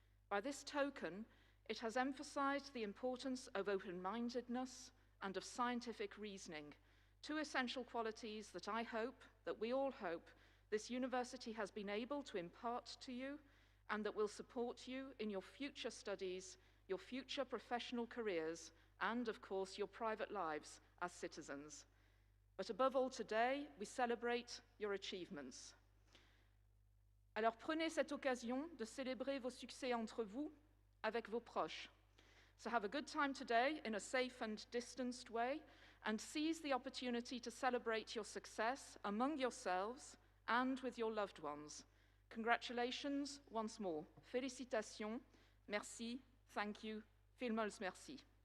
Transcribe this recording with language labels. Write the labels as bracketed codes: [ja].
[en] By this token, it has emphasized the importance of open-mindedness and of scientific reasoning, two essential qualities that I hope, that we all hope, this university has been able to impart to you and that will support you in your future studies, your future professional careers, and of course your private lives as citizens. But above all today, we celebrate your achievements. [fr] Alors prenez cette occasion de célébrer vos succès entre vous, avec vos proches. [en] So have a good time today in a safe and distanced way, and seize the opportunity to celebrate your success among yourselves and with your loved ones. Congratulations once more. [fr] Félicitations, merci, [en] thank you, [lb] vielmals merci.